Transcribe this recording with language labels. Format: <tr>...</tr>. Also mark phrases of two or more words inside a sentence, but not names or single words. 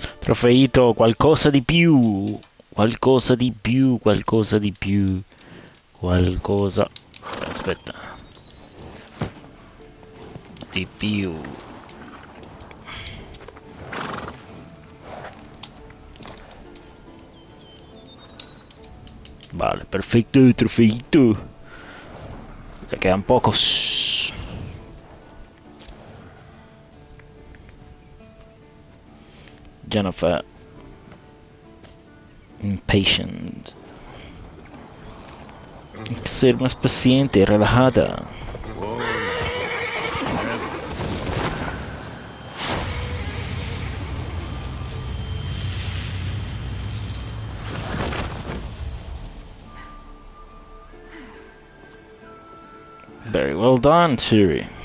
<it>Trofeito, qualcosa di più. Qualcosa di più, qualcosa di più. Qualcosa... Aspetta. Di più.</it> <es>Vale, perfecto, trofeito. Ya quedan pocos. Jennifer.</es> <en>Impatient.</en> <es>Hay que ser más paciente y relajada.</es> <en>Very well done, Siri.</en>